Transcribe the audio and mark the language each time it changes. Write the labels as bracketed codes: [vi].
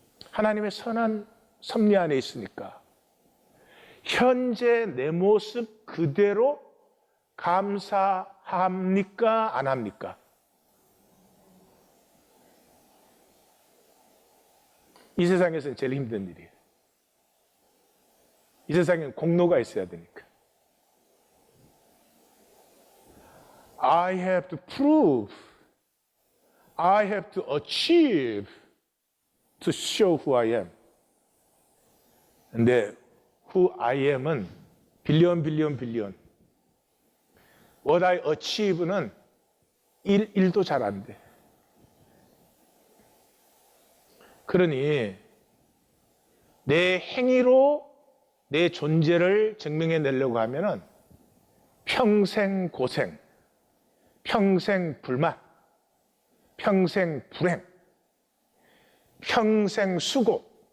[ko] 하나님의 선한 섭리 안에 있으니까 현재 내 모습 그대로 감사합니까? 안 합니까? 이 세상에서는 제일 힘든 일이에요. 이 세상에는 공로가 있어야 되니까. [en] I have to prove, I have to achieve to show who I am. [ko] 근데 [en] who I am [ko] 은 빌리언. [en] What I achieve [ko] 는 1도 잘 안 돼. 그러니 내 행위로 내 존재를 증명해내려고 하면은 평생 고생, 평생 불만, 평생 불행, 평생 수고.